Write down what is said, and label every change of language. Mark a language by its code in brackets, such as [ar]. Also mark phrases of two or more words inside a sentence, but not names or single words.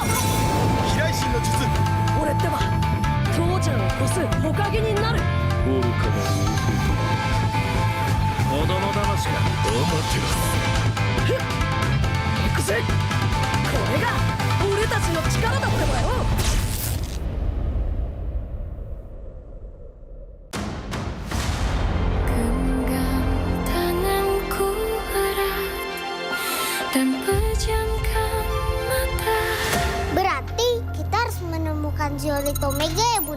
[ja] 飛来神の術。俺ってば父ちゃんを越す火影になる。愚かな子供騙しか。ふっ行くぜ。これが俺たちの力だってばよ。 [id] Berarti kita harus menemukan Zeolit Omega ya Bunda?